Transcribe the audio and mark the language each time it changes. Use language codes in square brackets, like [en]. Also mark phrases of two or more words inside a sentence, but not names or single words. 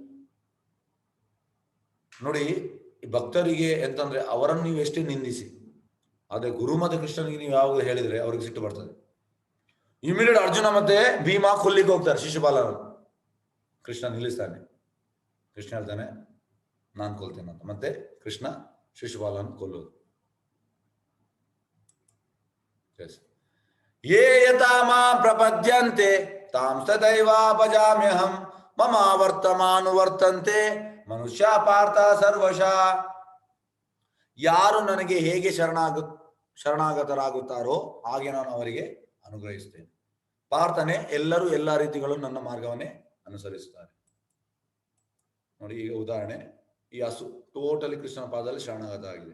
[kn] ನೋಡಿ, ಈ ಭಕ್ತರಿಗೆ ಎಂತಂದ್ರೆ ಅವರನ್ನು ನೀವು ಎಷ್ಟೇ ನಿಂದಿಸಿ, ಆದ್ರೆ ಗುರು ಮತ್ತೆ ಕೃಷ್ಣನಿಗೆ ನೀವು ಯಾವಾಗ ಹೇಳಿದ್ರೆ ಅವ್ರಿಗೆ ಸಿಟ್ಟು ಬರ್ತದೆ. ಇಮಿಡಿಯೇಟ್ ಅರ್ಜುನ ಮತ್ತೆ ಭೀಮಾ ಕೊಲ್ಲಿಕ್ಕೆ ಹೋಗ್ತಾರೆ ಶಿಶುಪಾಲರು. ಕೃಷ್ಣ ನಿಲ್ಲಿಸ್ತಾನೆ. ಕೃಷ್ಣ ಹೇಳ್ತಾನೆ ನಾನು ಕೊಲ್ತೇನೆ ಅಂತ. ಮತ್ತೆ ಕೃಷ್ಣ ಶಿಶುಪಾಲನ ಕೊಲ್ಲೋದು. [sa] ಯೇ ಯಥಾ ಮಾಂ ಪ್ರಪದ್ಯಂತೆ ತಾಂ ತಥೈವಾಪಜಾಮ್ಯಹಂ ಮಮ ವರ್ತಮಾನುವರ್ತಂತೆ ಮನುಷ್ಯ ಪಾರ್ಥ ಸರ್ವಶಃ. [kn] ಯಾರು ನನಗೆ ಹೇಗೆ ಶರಣಾಗತರಾಗುತ್ತಾರೋ ಹಾಗೆ ನಾನು ಅವರಿಗೆ ಅನುಗ್ರಹಿಸ್ತೇನೆ. ಪಾರ್ಥನೆ ಎಲ್ಲರೂ ಎಲ್ಲಾ ರೀತಿಗಳು ನನ್ನ ಮಾರ್ಗವನ್ನೇ ಅನುಸರಿಸುತ್ತಾರೆ. ನೋಡಿ, ಈಗ ಉದಾಹರಣೆ, ಈ ಹಸು ಟೋಟಲಿ ಕೃಷ್ಣನ ಪಾದದಲ್ಲಿ ಶರಣಾಗತ ಆಗಿದೆ.